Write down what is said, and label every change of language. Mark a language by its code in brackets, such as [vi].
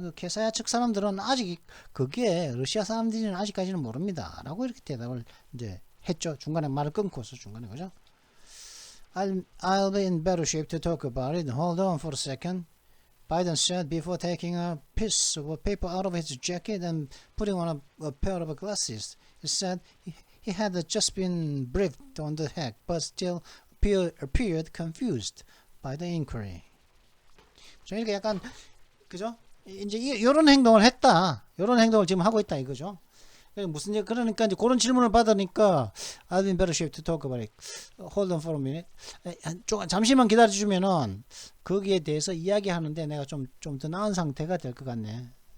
[ko] 그 캐사야 측 사람들은 아직 그게 러시아 사람들이는 아직까지는 모릅니다라고 이렇게 대답을 이제 했죠. 중간에 말을 끊고서 중간에 그죠. [en] I'll be in better shape to talk about it. Hold on for a second. Biden said before taking a piece of paper out of his jacket and putting on a pair of glasses. He said he had just been briefed on the hack, but still appeared confused by the inquiry. [ko] 이렇게 약간 그죠? 이제 이런 행동을 했다. 이런 행동을 지금 하고 있다 이거죠. 그러니까 이제 그런 질문을 받으니까 [en] I'll be in better shape to talk about it. Hold on for a minute. [ko] 잠시만 기다려주면은 거기에 대해서 이야기하는데 내가 좀 더 나은 상태가 될 것 같네요.